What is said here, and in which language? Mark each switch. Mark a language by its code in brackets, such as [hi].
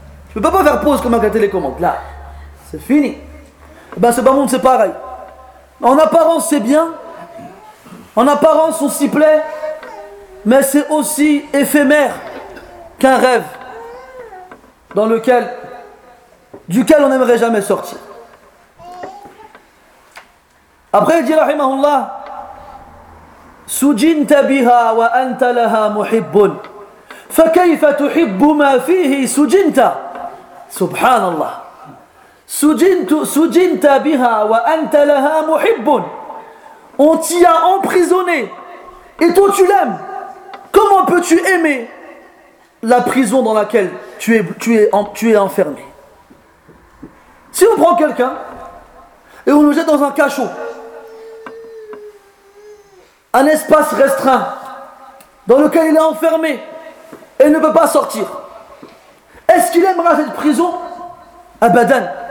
[fr] Tu ne peux pas faire pause comme un télécommande. Là, c'est fini. Et ben, ce bas monde, c'est pareil. En apparence, c'est bien. En apparence, on s'y plaît. Mais c'est aussi éphémère qu'un rêve dans lequel, duquel on n'aimerait jamais sortir. Après, il dit, [ar] rahimahullah, « Sujinta biha wa anta laha muhibbun » فكيف تحب ما فيه سجنت سبحان الله سجنت بها وانت لها محب. [fr] On t'y a emprisonné et toi tu l'aimes. Comment peux-tu aimer la prison dans laquelle tu es enfermé? Si on prend quelqu'un et on le jette dans un cachot, un espace restreint dans lequel il est enfermé et ne peut pas sortir, est-ce qu'il aimera cette prison? Abadan.